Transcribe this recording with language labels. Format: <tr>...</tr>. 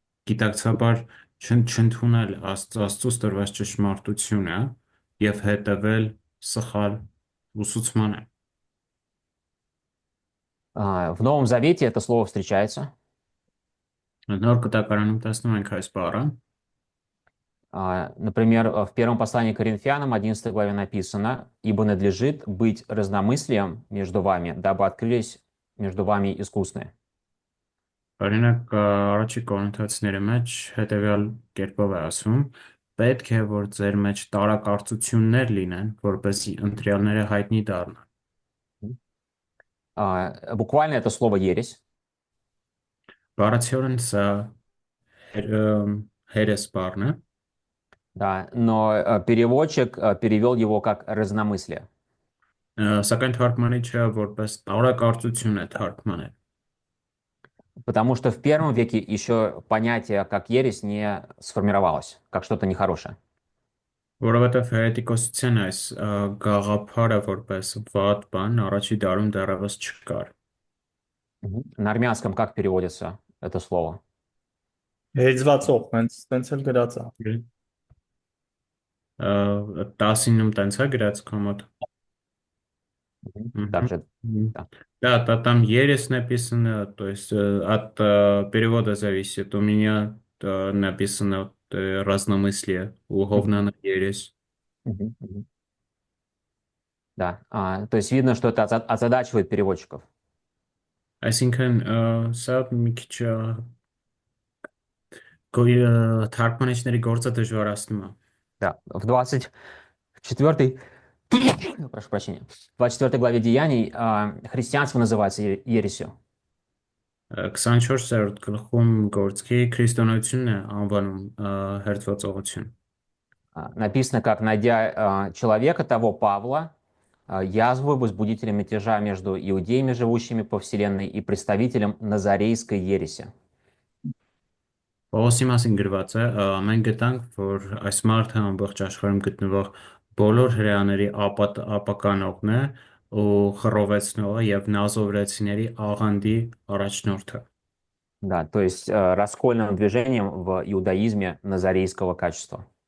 <hy>Գիտակցաբար չընդունել Աստծուց տրված ճշմարտությունը եւ հետևել սխալ ուսուցմանը։</hy> <ru>В Новом Завете это слово встречается.</ru> <hy>Նոր կտակարանում տեսնում ենք այս բառը։</hy> <ru>Например, в первом послании к Коринфянам, 11 главе написано: «Ибо надлежит быть разномыслием между вами, дабы открылись между вами искусные».</ru> <hy>Օրինակ առաջի Կորինթացիների մեջ հետևյալ կերպով է ասում. պետք է որ ձեր մեջ տարակարծություններ լինեն, որպեսզի ընտրյալները հայտնի դառնան։</hy> <ru>Буквально это слово «ересь».</ru> <hy>Բառացիորեն սա հերես բառն է,</hy> <ru>Да, но переводчик перевел его как разномыслие.</ru> <hy>Սակայն թարգմանիչը որպես տարակարծություն է թարգմանել։</hy> <ru>Потому что в первом веке еще понятие как ересь не сформировалось, как что-то нехорошее.</ru> <hy>Որովհետև հերետիկոսության այս գաղափարը որպես վատ բան առաջի դարում դեռևս չկար։</hy> <ru>На армянском как переводится это слово?</ru> <hy>հեծվածող, հենց էլ գրած է։ 10-ում տենց է գրած կոմոդ։</hy> <ru>Также, да. Да, там ересь написано, то есть от перевода зависит. У меня написано разномыслие, уговно на ересь. Мгм, мгм. Да, то есть видно, что это озадачивает переводчиков.</ru> <hy>Այսինքն սա մի քիչ թարգմանիչների գործը դժվարացնում է։</hy> <ru>Да, в 24 прошу прощения, в 24 главе Деяний христианство называется ересью.</ru> <hy>24-րդ գլխում գործքի քրիստոնեությունն է անվանում հերթվածողություն։</hy> <ru>Написано, как найдя человека, того Павла, язву возбудителя мятежа между иудеями, живущими по вселенной, и представителем назарейской ереси.</ru> <hy>Պողոսի մասին գրված է, մենք գտանք, որ այս մարդը ամբողջ աշխարհում գտնվող բոլոր հրեաների ապականողն է ու խռովեցնողը եւ նազովրեցիների աղանդի առաջնորդը։</hy> <ru>Да, то есть раскольным движением в иудаизме назарейского качества.</ru>